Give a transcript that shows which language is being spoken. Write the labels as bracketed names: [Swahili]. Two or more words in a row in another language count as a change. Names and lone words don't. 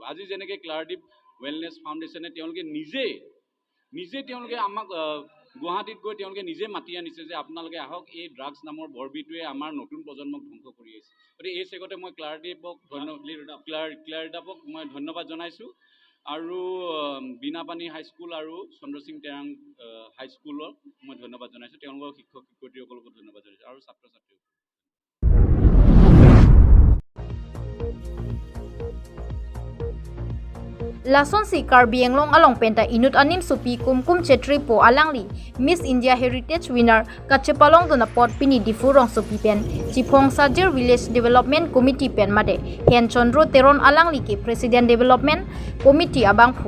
[Assamese] আজি যেনেকৈ ক্লাৰডিপ ৱেলনেছ ফাউণ্ডেশ্যনে তেওঁলোকে নিজে তেওঁলোকে আমাক গুৱাহাটীত গৈ তেওঁলোকে নিজে মাতি আনিছে যে আপোনালোকে আহক, এই ড্ৰাগছ নামৰ বৰবিটোৱে আমাৰ নতুন প্ৰজন্মক ধ্বংস কৰি আহিছে। গতিকে এই চেগতে মই ক্লাৰডিপক মই ধন্যবাদ জনাইছোঁ। আৰু বীণাপানী হাইস্কুল আৰু চন্দ্ৰসিং তেৰাং হাইস্কুলক মই ধন্যবাদ জনাইছোঁ। তেওঁলোকৰ শিক্ষক শিক্ষয়িত্ৰীসকলকো ধন্যবাদ জনাইছোঁ আৰু ছাত্ৰ ছাত্ৰীসকলক। [Karbi] Lason si Karbi Anglong along penta inut anim supi kumkum chetri po alangli [English] Miss India Heritage winner [Karbi] kachepalong dona pot pini difurong supi pen Chipong Sajir Village Development Committee pen made Hen Chondro Teron alangli ke [English] President Development Committee [Karbi] abang phu